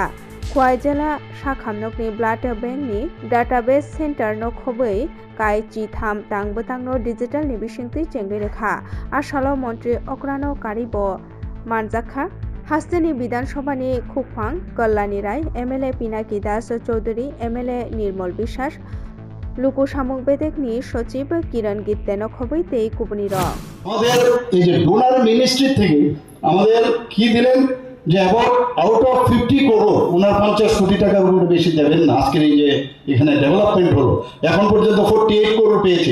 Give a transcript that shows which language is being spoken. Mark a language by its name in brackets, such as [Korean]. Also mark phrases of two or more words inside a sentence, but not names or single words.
[Kok Borok] Kwai Jela Shakhamnok ni Blood Bank ni Database Center no Khobei, Kai Chi Tham Tang Batang no Digital ni Bishingti Chengri Rekha. Ashalo Montri Okrano Karibo Manjakha. Hasteni Bidan Shobani Khupang, Kollani Rai, MLA Pinaki Das Chaudhary, MLA Nirmal Bishas, লুকু শামুক বেদেক নি সচিব কিরণ গিত্তেন খবইতেই কুপনির [Bangla] আমাদের এই যে ডোনার মিনিস্ট্রি থেকে আমাদের কি দিলেন যে [English] about out of [Bangla] 50 করোড়, 49 কোটি টাকার উপরে বেশি দেবেন না। আজকের এই যে এখানে ডেভেলপমেন্ট হলো, এখন পর্যন্ত 48 করোড় পেয়েছি।